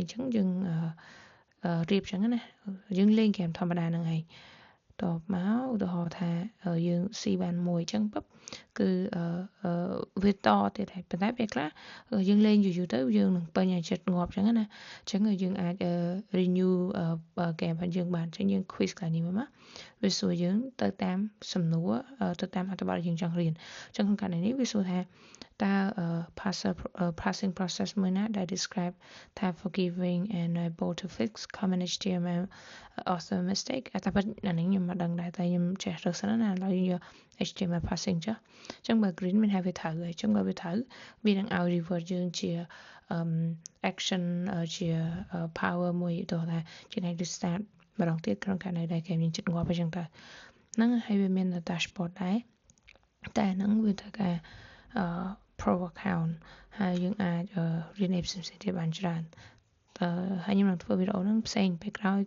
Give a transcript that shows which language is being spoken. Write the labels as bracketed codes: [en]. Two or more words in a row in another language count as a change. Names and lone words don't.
[km] ចឹងយើងរៀបចឹងណាយើងលេងហ្គេមធម្មតាហ្នឹងហើយតបមកឧទាហរណ៍ថាយើងស៊ីបានមួយចឹងពឹបគឺវាតទៀតហើយប៉ុន្តែពេលខ្លះយើងលេងយូរទៅយើងនឹងពេញឲ្យចិត្តងាប់ចឹងណាចឹងយើងអាច [en] renew game [km] របស់យើងបានចឹងយើង quiz កន្លែងនេះមកវាសួរយើងទៅតាមសំណួរទៅតាមអត្ថបទយើងចង់រៀនចឹងក្នុងកន្លែងនេះវាសួរថាតើ [en] passing process [km] មួយណាដែល describe ថា [en] forgiving and able to fix common HTML author mistake [km] តែប៉ុន្តែអានេះខ្ញុំមិនដឹងដែរតែខ្ញុំចេះរកសិនណាឥឡូវយក [en] HTML passing [km] ចុះអញ្ចឹងបើ green មានថាវាត្រូវហើយអញ្ចឹងបើវាត្រូវវានឹងឲ្យ reward យើងជា action ជា power មួយទៅថាជាអ្នក start ម្ដងទៀតក្នុងករណីដែលគេមានចិត្តងាប់អញ្ចឹងទៅហ្នឹងហើយវាមាន dashboard ដែរតែហ្នឹងវាត្រូវការ [en] pro account [km] ហើយយើងអាចរៀនផ្សេងៗទៀតបានច្រើនហើយខ្ញុំនឹងធ្វើវីដេអូហ្នឹងផ្សេងពេលក្រោយ